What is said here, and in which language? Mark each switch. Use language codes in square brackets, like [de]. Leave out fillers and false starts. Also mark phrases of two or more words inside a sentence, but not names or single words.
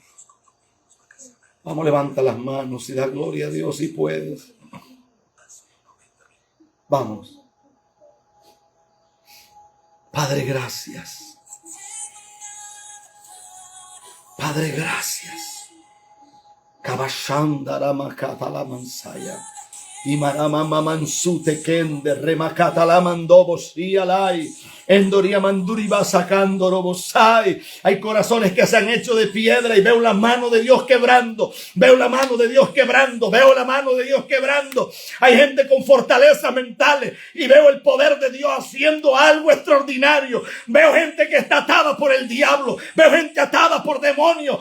[es] Vamos, levanta las manos y da gloria a Dios si puedes. Vamos. Padre, gracias. Padre, gracias. Kabashandara makata la mansaya. Imarama mansute kende remakata la mandobo sialai. Endoria manduri va sacando robosai. Hay corazones que se han hecho de piedra y veo la mano de Dios quebrando. Veo la mano de Dios quebrando. Veo la mano de Dios quebrando. Hay gente con fortalezas mentales y veo el poder de Dios haciendo algo extraordinario. Veo gente que está atada por el diablo. Veo gente atada por demonios.